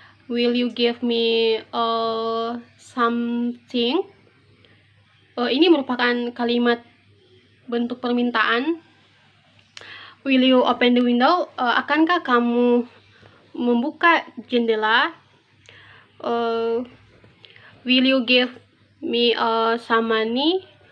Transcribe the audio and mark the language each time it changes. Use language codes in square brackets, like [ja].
[en] Will you give me something? [id] Ini merupakan kalimat bentuk permintaan. [en] Will you open the window? [id] Akankah kamu membuka jendela? Will you give me some money?